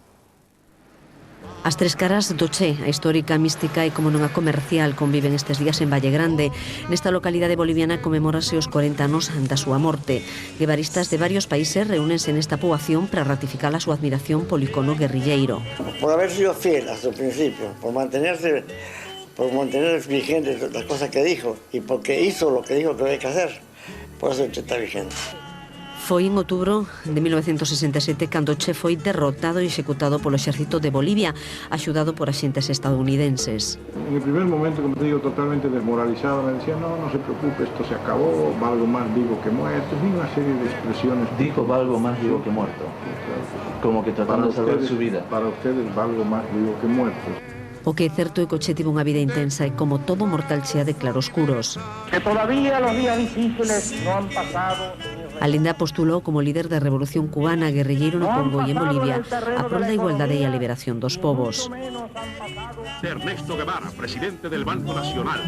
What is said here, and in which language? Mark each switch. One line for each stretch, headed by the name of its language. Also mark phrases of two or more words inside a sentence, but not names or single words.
Galician: As tres caras do Che, a histórica, mística e como non a comercial, conviven estes días en Valle Grande. Nesta localidade boliviana conmemórase os 40 anos da súa morte. Guevaristas de varios países reúnense nesta poboación para ratificar a súa admiración polo icono guerrilleiro.
Spanish: Por haber sido fiel hasta el principio, por mantener vigentes las cosas que dijo y porque hizo lo que dijo que había que hacer, por eso está vigente.
Galician: Foi en outubro de 1967 cando Che foi derrotado e executado polo exército de Bolivia, axudado por axentes estadounidenses.
Spanish: En el primer momento, como te digo, totalmente desmoralizado, me decía, no se preocupe, esto se acabó, valgo más vivo que muerto, y una serie de expresiones. Dijo, valgo más vivo que muerto, como que tratando de salvar su vida. Para ustedes, valgo más vivo que muerto.
Galician: O que é certo é que o Che tivo unha vida intensa e como todo mortal chea de claroscuros.
Spanish: Que todavía los días difíciles no han pasado.
Galician: Allende postulou como líder da Revolución Cubana, guerrilleiro no Congo e en Bolivia, a prol da igualdade e a liberación dos povos.
Spanish: Ernesto Guevara, presidente del Banco Nacional.